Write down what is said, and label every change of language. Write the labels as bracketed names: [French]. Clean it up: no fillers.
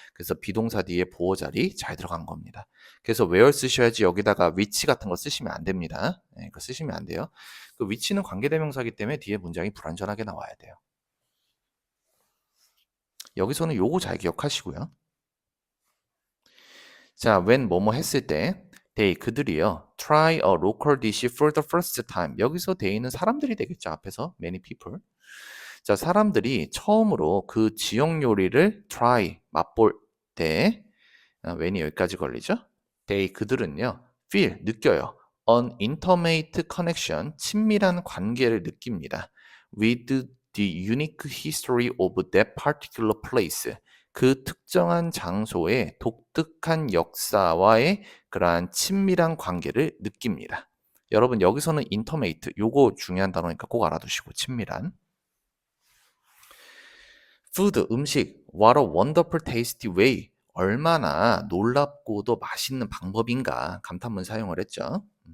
[Korean] 그래서 비동사 뒤에 보어 자리 잘 들어간 겁니다. 그래서 where 쓰셔야지 여기다가 which 같은 거 쓰시면 안 됩니다. 이거 쓰시면 안 돼요. 그 which는 관계대명사이기 때문에 뒤에 문장이 불완전하게 나와야 돼요. 여기서는 요거 잘 기억하시고요. 자, when 뭐뭐 했을 때 They 그들이요. [English] Try a local dish for the first time. [Korean] 여기서 they는 사람들이 되겠죠. 앞에서 many people. 자, 사람들이 처음으로 그 지역 요리를 try 맛볼 때 when이 여기까지 걸리죠? They 그들은요. feel 느껴요. [English] An intimate connection [Korean] 친밀한 관계를 느낍니다. [English] With the unique history of that particular place. [Korean] 그 특정한 장소의 독특한 역사와의 그러한 친밀한 관계를 느낍니다. 여러분 여기서는 intimate 요거 중요한 단어니까 꼭 알아두시고 친밀한. food 음식 [English] what a wonderful tasty way [Korean] 얼마나 놀랍고도 맛있는 방법인가 감탄문 사용을 했죠.